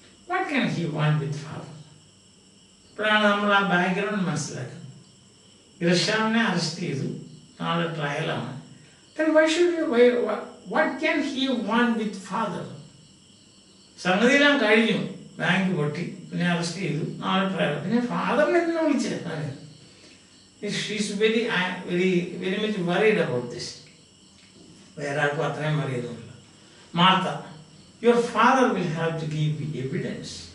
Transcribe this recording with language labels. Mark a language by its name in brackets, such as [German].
[English] What can he want with father? [Malayalam] ഇപ്പോഴാണ് നമ്മൾ ആ ബാക്ക്ഗ്രൗണ്ട് മനസ്സിലാക്കുന്നത്. ഗ്രഷാമിനെ അറസ്റ്റ് ചെയ്തു, നാളെ ട്രയലാണ്. [English] Then what can he want with father? [Malayalam] സംഗതിയെല്ലാം കഴിഞ്ഞു, ബാങ്ക് പൊട്ടി, പിന്നെ അറസ്റ്റ് ചെയ്തു, നാളെ ട്രയൽ, പിന്നെ ഫാദറിനെ എന്തിനാ വിളിച്ചത്? [English] She's very much worried about this. [Malayalam] വേറെ ആർക്കും അത്രയും അറിയുന്നില്ല. [English] Martha, your father will have to give evidence.